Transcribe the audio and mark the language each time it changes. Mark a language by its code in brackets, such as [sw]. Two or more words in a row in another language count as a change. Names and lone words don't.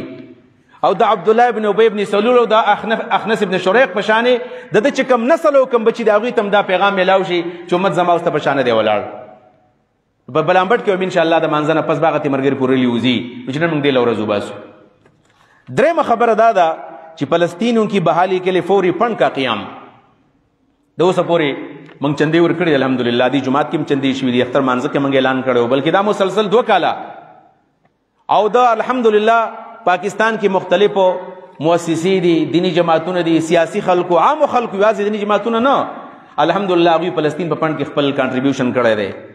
[ps] او د عبدالله ابن ابی ابن سلول او د اخنس ابن شریق په شانې د ده چې کوم نسل او کوم بچي د هغوی ته هم دا پیغام میلاو شي چې امت زما او ستا په شا نه دی ولاړ. په بلامبټ کې [ar] ان شاء الله [ps] د مانځه نه پس به هغه تیمرګري پورې وځي، چې نن موږ دې له ورځو باسو. درېیمه خبره دا ده چې فلسطین [ur] ان کی بحالی کے لیے فوری فنڈ کا قیام [ps] د اوسه پورې موږ چندې ورکړي الحمدلله. دې جماعت کې هم چندې شوي دي، اختر مانځه کې موږ اعلان کړی، بلکې دا مسلسل 2 کاله او د الحمدلله پاکستان کې مختلفو مؤسسې دي، دینی جماعتونه دي، سیاسي خلکو، عامو خلکو، یوازې دینی جماعتونه نه، الحمدلله هغوی فلسطین په فنډ کې خپل کانټریبیوشن کړی دی.